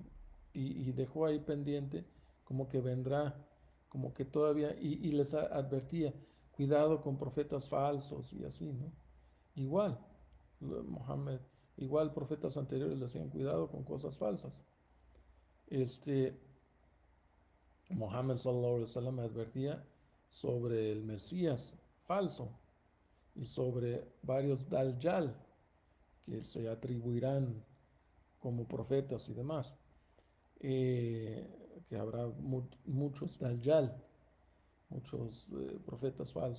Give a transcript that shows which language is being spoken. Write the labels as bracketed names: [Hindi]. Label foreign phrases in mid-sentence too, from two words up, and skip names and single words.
[Spanish] Y dejó ahí pendiente como que vendrá, como que todavía, y les advertía, cuidado con profetas falsos y así, ¿no? Igual, Mohammed, igual profetas anteriores decían, cuidado con cosas falsas. Mohammed [Arabic] صلى الله عليه وسلم [Spanish] advertía sobre el Mesías falso y sobre varios Dajjal que se atribuirán como profetas y demás. Que habrá muchos Dajjal, muchos profetas falsos.